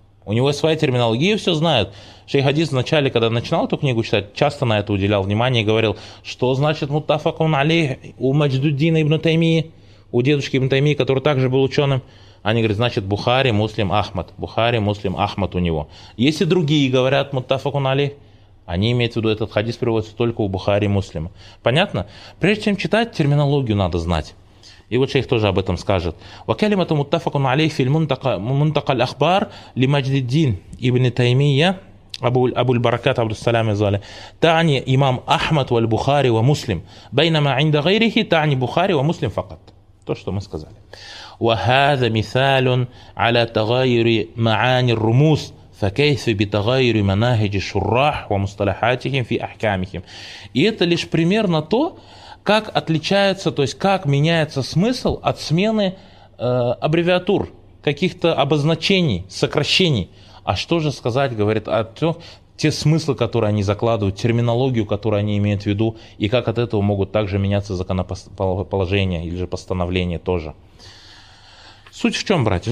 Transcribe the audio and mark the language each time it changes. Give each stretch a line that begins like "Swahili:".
Russian: У него своя терминология, все знают. Шейх Хадис вначале, когда начинал эту книгу читать, часто на это уделял внимание и говорил, что значит «Муттафакун алей» у Мадждуддина Ибн Таймии, у дедушки Ибн Таймии, который также был ученым. Они говорят, значит, Бухари, Муслим, Ахмад. Бухари, Муслим, Ахмад у него. Если другие говорят муттафакун алейх, они имеют в виду этот хадис приводится только у Бухари, Муслима. Понятно? Прежде чем читать, терминологию надо знать. И вот шейх тоже об этом скажет.
Arabic: وَكَلِمَةُ مُتَّفَقُنْ عَلَيْهِ فِي الْمُنْتَقَ الْأَخْبَارِ لِمَجْدِ الدِّينِ إِبْنِ تَيْمِيَ أبو البركات عبد السلام الزوالي تعني إمام أحمد والبخاري ومسلم بينما عند غيره تعني بخاري ومسلم فقط
Russian: то, что мы сказали.
Arabic: وهذا مثال على تغير معاني الرموز فكيف بتغير مناهج الشراح ومصطلحاتهم في أحكامهم.
Russian: И это лишь пример на то, как отличается, то есть как меняется смысл от смены аббревиатур, каких-то обозначений, сокращений. А что же сказать, говорит, о том, те смыслы, которые они закладывают, терминологию, которую они имеют в виду, и как от этого могут также меняться законоположения или же постановления тоже. Суть в чем, братья?